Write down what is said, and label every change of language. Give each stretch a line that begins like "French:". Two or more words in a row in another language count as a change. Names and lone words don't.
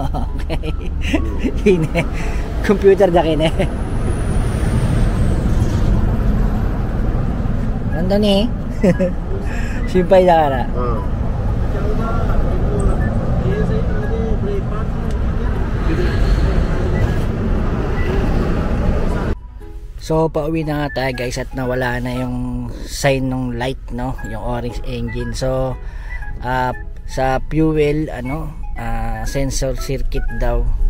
Japanese: いいね。コンピューターだけね。なんだね。心配だから。
Filipino: So pauwi na nga tayo guys at nawala na yung sign ng light, no, yung orange engine. So sa
English: fuel sensor circuit
Filipino: daw.